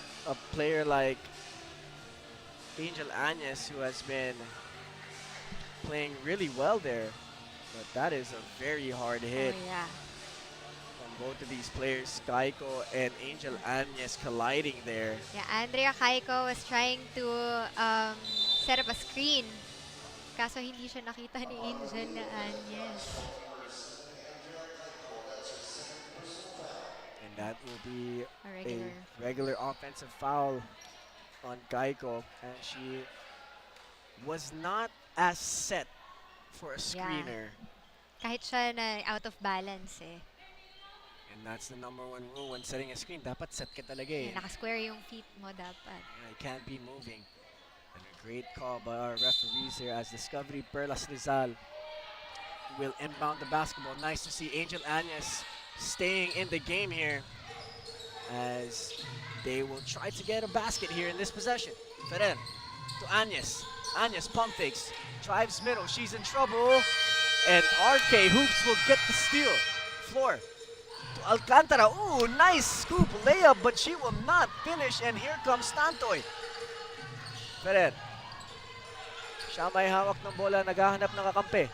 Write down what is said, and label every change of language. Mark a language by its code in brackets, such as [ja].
[en] a player like Angel Agnes, who has been playing really well there. But that is a very hard hit Oh, yeah. from both of these players, Kaiko and Angel Agnes colliding there. Yeah, Andrea Kaiko was trying to set up a screen. [tl] Kaso hindi siya nakita ni Angel na Agnes. [en] And that will be A regular. regular offensive foul on Kaiko. And she was not as set for a Yeah. screener. [tl] Kahit siya na [en] out of balance [tl] eh. [en] And that's the #1 rule when setting a screen. [tl] Dapat set ka talaga eh. Naka-square yung feet mo dapat. [en] It can't be moving. And a great call by our referees here as Discovery Perlas Rizal will inbound the basketball. Nice to see Angel Anyes staying in the game here as they will try to get a basket here in this possession. Ferrer to Anyes. Anyes pump fakes, drives middle, she's in trouble. And RK Hoops will get the steal. Floor to Alcantara. Ooh, nice scoop layup, but she will not finish. And here comes Tantoy. Ferrer. [tl] Siya may hawak ng bola, naghahanap ng kakampi.